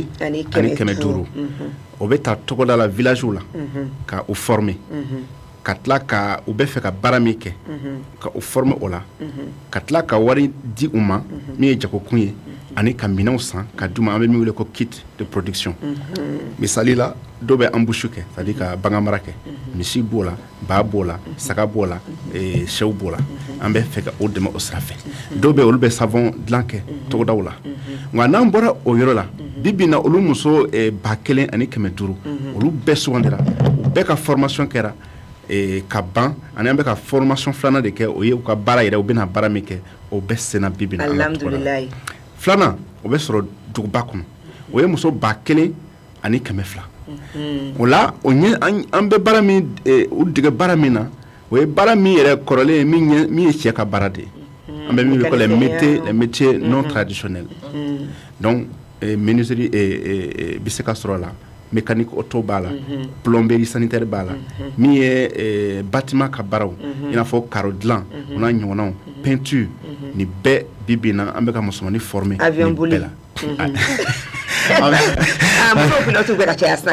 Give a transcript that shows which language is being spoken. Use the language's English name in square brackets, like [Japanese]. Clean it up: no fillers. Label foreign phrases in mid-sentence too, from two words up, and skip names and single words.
[Bambara] ani 500 o bɛ ta togoda la village la ka u former ka tila ka u bɛ fɛ ka baara min kɛ ka u former o la ka tila ka wari di u ma min ye jagokun ye ani ka minɛnw san ka d'u ma an bɛ min wele ko [French] kit de production [Bambara] misali la dɔw bɛ embouche kɛ [French] c'est à dire [Bambara] ka bagan mara kɛ misi b'o la ba b'o la saga b'o la sɛw b'o la an bɛ fɛ ka o dɛmɛ o sira fɛ dɔw bɛ olu bɛ savon dilan kɛ togodaw la nka n'an bɔra o yɔrɔ la bi bi in na olu muso 1 ani 500 olu bɛɛ sugandira u bɛɛ ka formation kɛra ka ban ani an bɛ ka formation 2nan de kɛ o ye u ka baara yɛrɛ u bɛna baara min kɛ o bɛɛ senna bi bi in na alhamdulilayi 2nan o bɛ sɔrɔ duguba kɔnɔ o ye muso 1 ani 200 o la o ɲɛ an bɛ baara min u dege baara min na o ye baara min yɛrɛ kɔrɔlen ye min ye cɛ ka baara de ye an bɛ min wele [French] les métiers non traditionnels [Bambara] donc menuiserie bɛ se ka sɔrɔ la [French] mécanique auto [Bambara] b'a la [French] plomberie sanitaire [Bambara] b'a la min ye bâtiment ka baaraw i n'a fɔ carreau dilan o n'a ɲɔgɔnnaw peinture nin bɛɛ bi bi in na an bɛ ka musomanin former avion boli la muso pilote bɛ ka caya sisan